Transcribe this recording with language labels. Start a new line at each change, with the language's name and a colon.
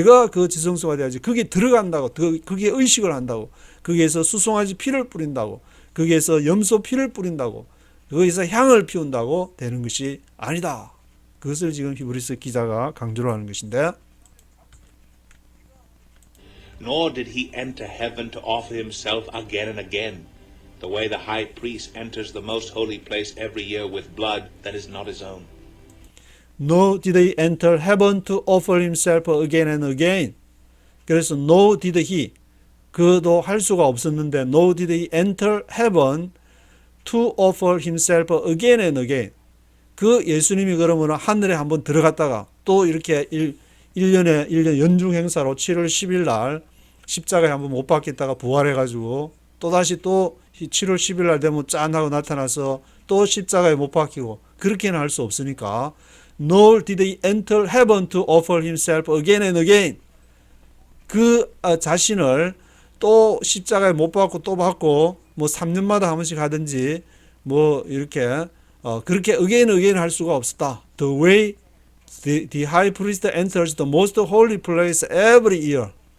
Korean: 그 지성소가 돼야지 거기에 들어간다고, 거기에 의식을 한다고, 거기에서 수송아지 피를 뿌린다고, 거기에서 염소 피를 뿌린다고, 거기서 향을 피운다고 되는 것이 아니다. 그것을 지금 히브리서 기자가 강조를 하는 것인데,
English: Nor did he enter heaven to offer himself again and again, the way the high priest enters the most holy place every year with blood that is not his own. Nor did he enter heaven to offer himself again and again.
Korean: 그래서
English: nor did he,
Korean: 그도 할 수가 없었는데
English: nor did he enter heaven to offer himself again and again.
Korean: 그 예수님이 그러면 하늘에 한번 들어갔다가 또 이렇게 1년 연중 행사로 7월 10일 날 십자가에 한번 못 박혔다가 부활해가지고 또다시 또 7월 10일 날 되면 짠하고 나타나서 또 십자가에 못 박히고, 그렇게는 할 수 없으니까
English: nor did he enter heaven to offer himself again and again.
Korean: 그 자신을 또 십자가에 못 박고 또 박고 뭐 3년마다 한 번씩 하든지 뭐 이렇게 그렇게 again 할 수가 없었다.
English: The way the high priest enters the most holy place every year.